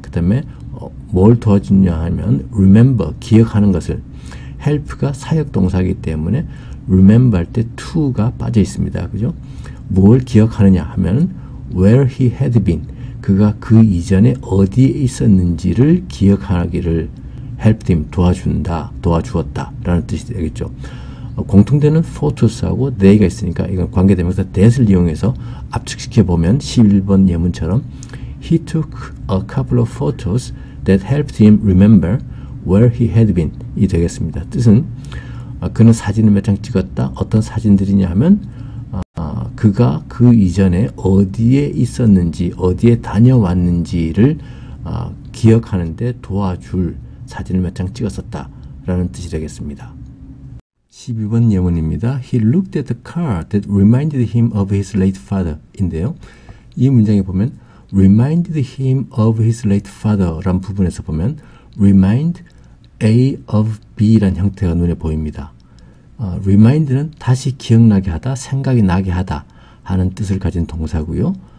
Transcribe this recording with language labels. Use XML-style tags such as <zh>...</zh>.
<ko>그 다음에 뭘 도와주냐 하면 remember 기억하는 것을, help가 사역 동사이기 때문에 remember 할 때 to가 빠져 있습니다. 그죠? 뭘 기억하느냐 하면 where he had been 그가 그 이전에 어디에 있었는지를 기억하기를 helped him 도와주었다 라는 뜻이 되겠죠. 공통되는 photos하고 they가 있으니까 이건 관계대명사 that을 이용해서 압축시켜 보면 11번 예문처럼</ko> <en>He took a couple of photos that helped him remember where he had been</en> <ko>이 되겠습니다. 뜻은 그는 사진을 몇 장 찍었다. 어떤 사진들이냐 하면 그가 그 이전에 어디에 있었는지 어디에 다녀왔는지를 기억하는데 도와줄 사진을 몇 장 찍었었다 라는 뜻이 되겠습니다. 12번 예문입니다.</ko> <en>He looked at the car that reminded him of his late father</en> <ko>인데요. 이 문장에 보면 reminded him of his late father 라는 부분에서 보면 remind A of B라는 형태가 눈에 보입니다. remind는 다시 기억나게 하다, 생각이 나게 하다 하는 뜻을 가진 동사고요.</ko>